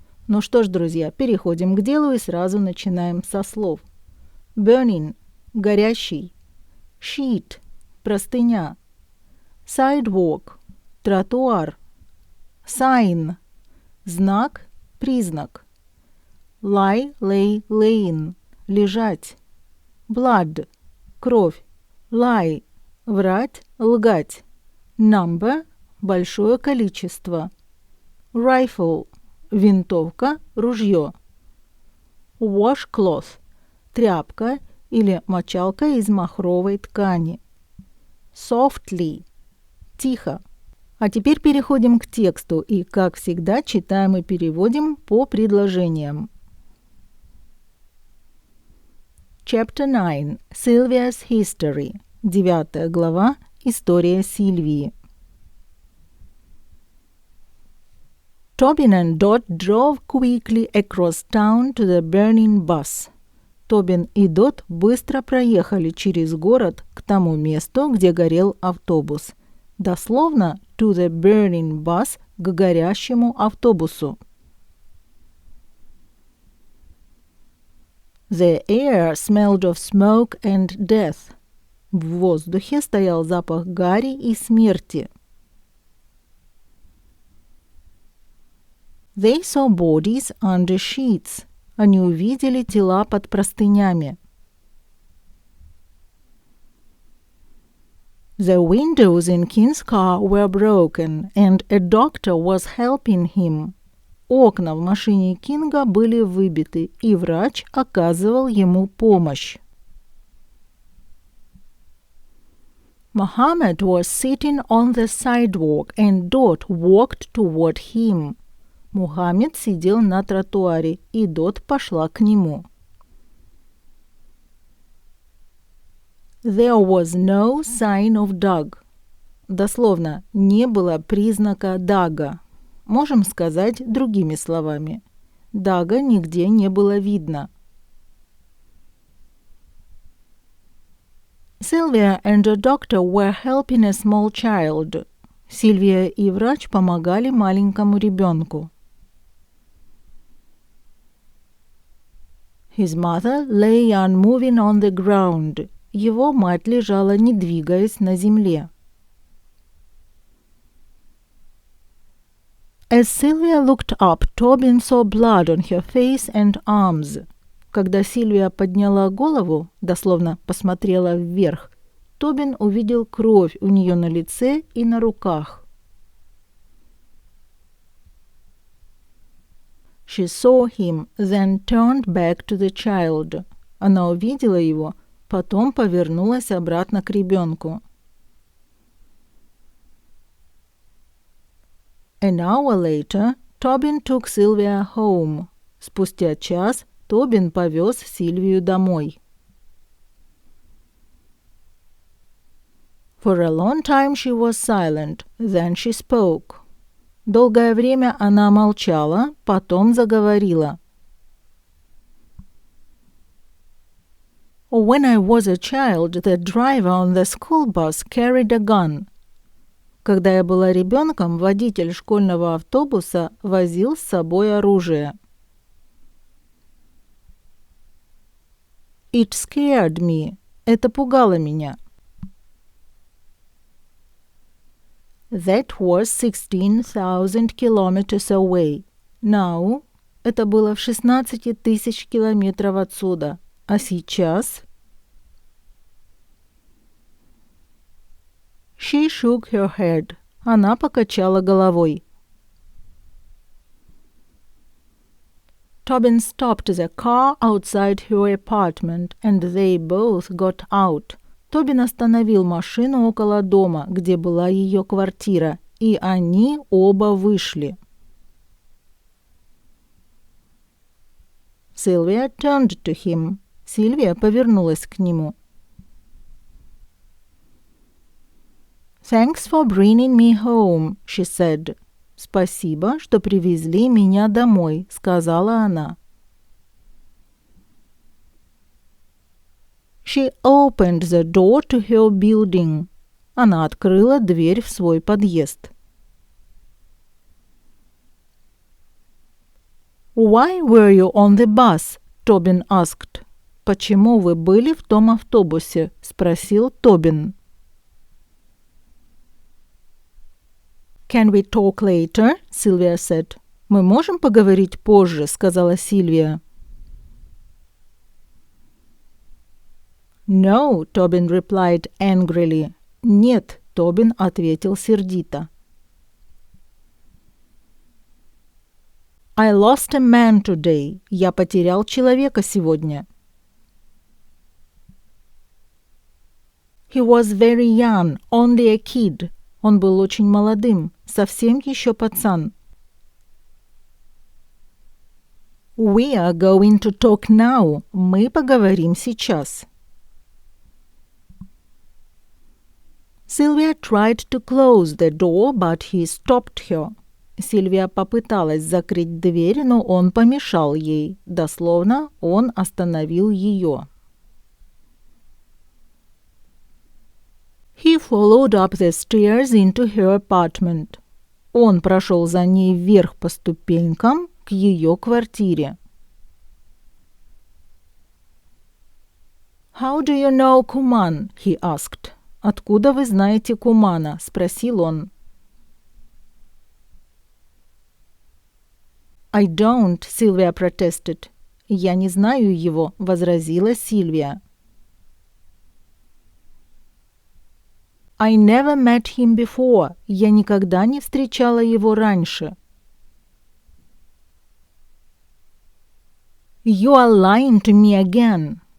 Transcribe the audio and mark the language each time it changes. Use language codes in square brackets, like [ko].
[ru] Ну что ж, друзья, переходим к делу и сразу начинаем со слов. [en] Burning – [ru] горящий. [en] Sheet – [ru] простыня. [en] Sidewalk [ru] – тротуар. [en] Sign [ru] – знак, признак. [en] Lie, lay, laying – [ru] лежать. [en] Blood [ru] – кровь. [en] Lie [ru] – врать, лгать. [en] Number [ru] – большое количество. [en] Rifle [ru] – винтовка, ружье. [en] Washcloth [ru] – тряпка или мочалка из махровой ткани. [en] Softly [ru] – тихо. А теперь переходим к тексту и, как всегда, читаем и переводим по предложениям. [en] Chapter 9. Sylvia's History. [ru] 9 глава. История Сильвии. [en] Tobin and Dot drove quickly across town to the burning bus. [ru] Тобин и Дот быстро проехали через город к тому месту, где горел автобус. Дословно [en] to the burning bus, [ru] к горящему автобусу. [en] The air smelled of smoke and death. [ru] В воздухе стоял запах гари и смерти. [en] They saw bodies under sheets. [ru] Они увидели тела под простынями. [en] The windows in King's car were broken, and a doctor was helping him. [ru] Окна в машине Кинга были выбиты, и врач оказывал ему помощь. [en] Muhammad was sitting on the sidewalk, and Dot walked toward him. [ru] Мухаммед сидел на тротуаре, и Дот пошла к нему. [en] There was no sign of Doug. [ru] Дословно, не было признака Дага. Можем сказать другими словами. Дага нигде не было видно. [en] Sylvia and the doctor were helping a small child. [ru] Сильвия и врач помогали маленькому ребенку. [en] His mother lay unmoving on the ground. [ru] Его мать лежала, не двигаясь, на земле. [en] As Sylvia looked up, Tobin saw blood on her face and arms. [ru] Когда Сильвия подняла голову, дословно посмотрела вверх, Тобин увидел кровь у нее на лице и на руках. [en] She saw him, then turned back to the child. [ru] Она увидела его, потом повернулась обратно к ребенку. [en] An hour later, Tobin took Sylvia home. [ru] Спустя час Тобин повез Сильвию домой. [en] For a long time she was silent, then she spoke. [ru] Долгое время она молчала, потом заговорила. [en] When I was a child, the driver on the school bus carried a gun. [ru] Когда я была ребенком, водитель школьного автобуса возил с собой оружие. [en] It scared me. [ru] Это пугало меня. [en] That was 16,000 kilometers away. Now [ru] Это было в 16 тысяч километров отсюда. А сейчас? [en] She shook her head. [ru] Она покачала головой. [en] Tobin stopped the car outside her apartment, and they both got out. [ru] Тобин остановил машину около дома, где была ее квартира, и они оба вышли. [en] Sylvia turned to him. [ru] Сильвия повернулась к нему. [en] Thanks for bringing me home, she said. [ru] Спасибо, что привезли меня домой, сказала она. [en] She opened the door to her building. [ru] Она открыла дверь в свой подъезд. [en] Why were you on the bus? Тобин asked. [ru] Почему вы были в том автобусе? Спросил Тобин. [en] Can we talk later? Sylvia said. [ru] Мы можем поговорить позже, сказала Сильвия. [en] No, Тобин replied angrily. [ru] Нет, Тобин ответил сердито. [en] I lost a man today. [ru] Я потерял человека сегодня. [en] He was very young, only a kid. [ru] Он был очень молодым, совсем еще пацан. [en] We are going to talk now. [ru] Мы поговорим сейчас. [en] Sylvia tried to close the door, but he stopped her. [ru] Сильвия попыталась закрыть дверь, но он помешал ей. Дословно, он остановил ее. [en] He followed up the stairs into her apartment. [ru] Он прошел за ней вверх по ступенькам к ее квартире. [en] How do you know Kuman? He asked. [ru] Откуда вы знаете Кумана? Спросил он. [en] I don't, Sylvia protested. [ru] Я не знаю его, возразила Сильвия. [en] I never met him before. [ru] Я никогда не встречала его раньше. [en] You are lying to me again.